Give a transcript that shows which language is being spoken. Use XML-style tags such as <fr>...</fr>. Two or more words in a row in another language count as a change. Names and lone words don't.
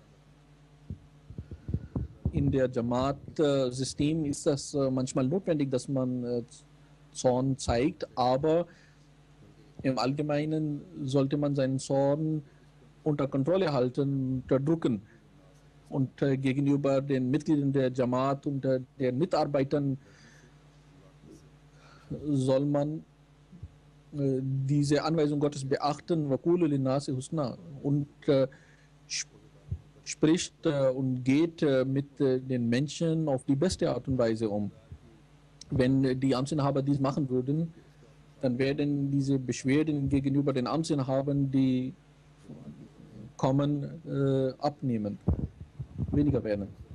<de>In der Jamaat-System ist das manchmal notwendig, dass man Zorn zeigt, aber im Allgemeinen sollte man seinen Zorn unter Kontrolle halten, unterdrücken. Und gegenüber den Mitgliedern der Jamaat und den Mitarbeitern soll man diese Anweisung Gottes beachten,</de> <ar>وَقُولُوا لِلنَّاسِ حُسْنًا,</ar> <de>und spricht und geht mit den Menschen auf die beste Art und Weise um. Wenn die Amtsinhaber dies machen würden, dann werden diese Beschwerden gegenüber den Amtsinhabern, die kommen, abnehmen, weniger werden.</de>